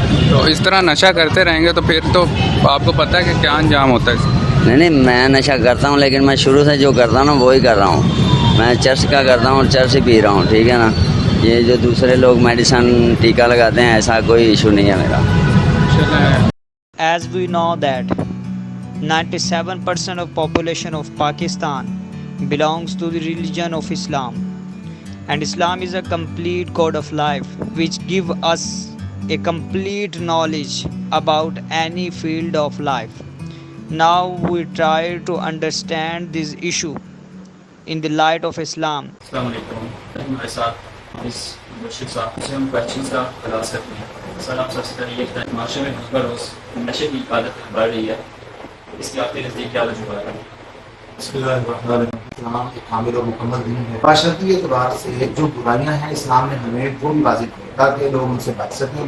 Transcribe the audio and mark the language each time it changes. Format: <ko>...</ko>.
<hi>तो इस तरह नशा करते रहेंगे तो फिर तो आपको पता है कि क्या अंजाम होता है। नहीं, मैं नशा करता हूँ, लेकिन मैं शुरू से जो करता हूँ ना वही कर रहा हूँ। मैं चर्च का करता हूँ और चर्च ही पी रहा हूँ, ठीक है ना। ये जो दूसरे लोग मेडिसिन टीका लगाते हैं ऐसा कोई इशू नहीं है मेरा।</hi> <en>As we know that 97% of population of Pakistan belongs to the religion of Islam, and Islam is a complete code of life which give us a complete knowledge about any field of life. Now we try to understand this issue in the light of Islam.</en> <hi>Assalamualaikum. हमारे साथ इस मुर्शिद साहब से हम question का आगाज़ करते हैं। सर, आप सबसे पहले ये बताएं, माशरे में बरोज़ नशे की आदत बढ़ रही है, इसके आपके नज़दीक क्या वजूहात है? इस्लाम एक कामिल और मुकम्मल दीन है। माशरती एतबार से जो बुराइयां हैं इस्लाम ने हमें वो भी वाजिब किया ताकि लोग उनसे बच सकें।</hi>